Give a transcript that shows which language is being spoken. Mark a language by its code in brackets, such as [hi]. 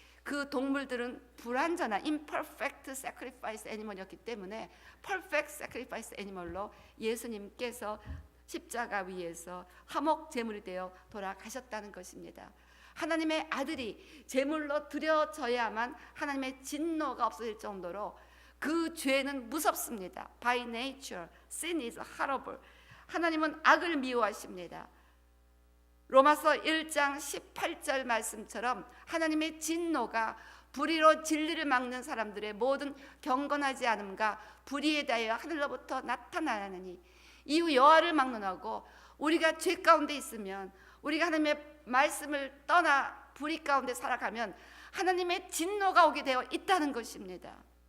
[ko] 그 동물들은 불완전한 [en] imperfect sacrifice animal [ko] 이었기 때문에 [en] perfect sacrifice animal [ko] 로 예수님께서 십자가 위에서 화목 제물이 되어 돌아가셨다는 것입니다. 하나님의 아들이 제물로 드려져야만 하나님의 진노가 없어질 정도로 그 죄는 무섭습니다. [en] By nature, sin is horrible. [ko] 하나님은 악을 미워하십니다. 로마서 1장 18절 말씀처럼 하나님의 진노가 불의로 진리를 막는 사람들의 모든 경건하지 않음과 불의에 대하여 하늘로부터 나타나느니, 이후 여호와를 막론하고 우리가 죄 가운데 있으면, 우리가 하나님의 말씀을 떠나 불의 가운데 살아가면 하나님의 진노가 오게 되어 있다는 것입니다.